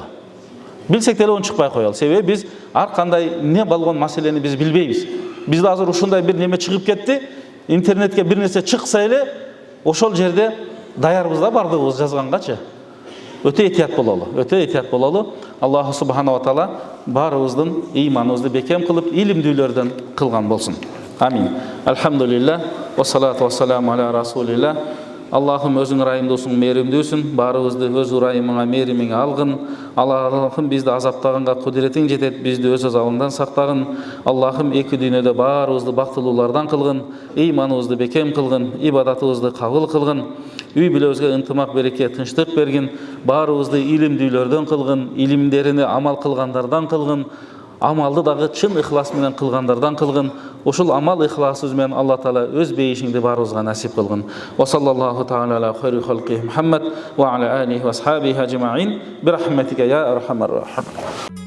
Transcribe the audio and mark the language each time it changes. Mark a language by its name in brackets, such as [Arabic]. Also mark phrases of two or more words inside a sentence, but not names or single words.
[Kyrgyz] Себеби биз ар кандай не болгон маселени биз билбейбиз. Бизде азыр ушундай бир неме чыгып кетти. Интернетке бир нерсе чыкса эле ошол жерде даярбыз да бардыгыбыз жазгангачы. Өтө этият бололу. Аллах [Arabic] سبحانه وتعالى [Kyrgyz] баарыбыздын ыйманыбызды бекем кылып, илимдүүлөрдөн кылган болсун. Амин. [Arabic] الحمد لله والصلاة والسلام على رسول الله. [Kyrgyz] Аллахым өзүң ырайымдуусуң, мээримдүүсүң, баарыбызды өз ырайымыңа, мээримиңе алгын. Аллахым бизди азаптаганга кудуретиң жетет, бизди өз азабыңдан сактагын. Аллахым эки дүйнөдө баарыбызды бактылуулардан кылгын, ыйманыбызды бекем кылгын, ибадатыбызды кабыл кылгын. Үй бүлөбүзгө ынтымак, береке, тынчтык бергин. Баарыбызды илимдүүлөрдөн кылгын, илимдерине амал кылгандардан кылгын. Амалды дагы чын ихлас менен кылгандардан кылгын. Ошол амал ихласыбыз менен Алла Таала өз бейишиңди баарыбызга насип кылгын. [Arabic] وصلى الله تعالى على خير خلقه محمد وعلى آله وأصحابه أجمعين. برحمتك يا أرحم الراحمين.